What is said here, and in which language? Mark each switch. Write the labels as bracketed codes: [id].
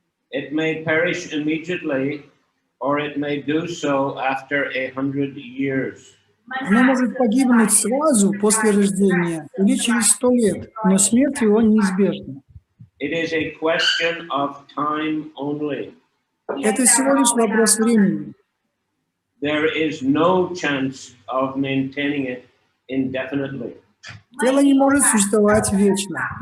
[en] It may perish immediately, or it may do so after 100 years. [ru] Оно может погибнуть сразу после рождения или через 100 лет, но смерть его неизбежна. [en] It is a question of time only. [ru] Это всего лишь вопрос времени. [en] There is no chance of maintaining it indefinitely. [ru] Тело не может существовать вечно.